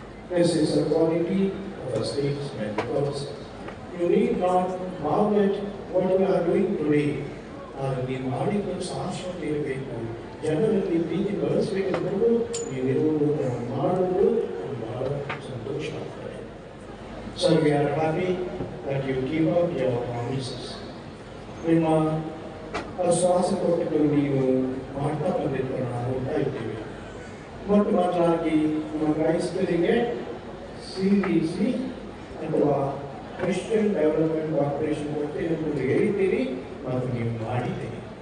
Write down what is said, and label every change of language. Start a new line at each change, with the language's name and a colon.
English: This is a quality of a statesman, because you need not marvel at what you are doing today.
Kannada: ನೀವು ಮಾಡಿದ್ದು ಶಾಶ್ವತ ಇರಬೇಕು, ಜನರಲ್ಲಿ ಪ್ರೀತಿ ಬಳಸಬೇಕೆಂದು ನೀವಿರುವುದು ಮಾಡುವುದು ಬಹಳ ಸಂತೋಷ ಆಗ್ತದೆ.
English: So we are happy that you keep up your promises.
Kannada: ನಿಮ್ಮ ಶ್ವಾಸ ಕೊಟ್ಟು ನೀವು ಮಾಡ್ತಾ ಬಂದಿದ್ದು ನಾವು ಹೋಗ್ತಾ ಇದ್ದೀವಿ. ಮತ್ತು ಮೊದಲಾಗಿ ನಮ್ಮ ಕ್ರೈಸ್ತರಿಗೆ CDC ಅಥವಾ ಕ್ರಿಶ್ಚಿಯನ್ ಡೆವಲಪ್ಮೆಂಟ್ ಕಾರ್ಪೊರೇಷನ್ ಕೊಡ್ತೇನೆ ಎಂದು ಹೇಳಿದ್ದೀರಿ ಮತ್ತು ನೀವು ಮಾಡಿದ್ದೀರಿ.